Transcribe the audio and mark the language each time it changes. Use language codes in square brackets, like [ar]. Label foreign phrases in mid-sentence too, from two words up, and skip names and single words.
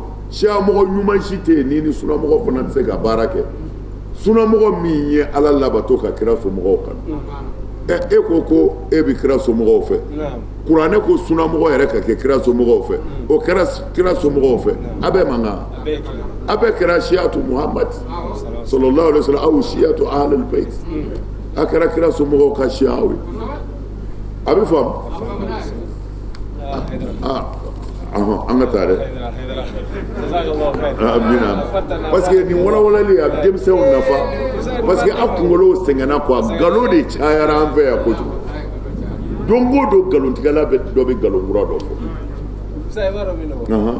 [bm] siyamɔgɔ ɲuman si tɛ yen ni sunamɔgɔ fana tɛ se ka baara kɛ sunamɔgɔ min ye ala labato ka kira somɔgɔw kan e ko e bɛ kira somɔgɔw fɛ kuranɛ ko sunamɔgɔ yɛrɛ ka kɛ kira somɔgɔw fɛ o kɛra kira somɔgɔw fɛ a bɛ mankan a bɛ kɛra [ar] شيعة محمد صلى الله عليه وسلم أو شيعة أهل البيت [bm] a kɛra kira somɔgɔw ka siyaw ye a bɛ faamu an ka taa dɛ amina [fr] parce que [bm] nin walawalali a bɛ denmisɛnw nafa [fr] parce que [bm] a kunkolo sɛgɛnna quoi nkalon de cayara an fɛ yan kojugu don o don nkalontigɛla dɔ bɛ nkalon kura dɔ fɔ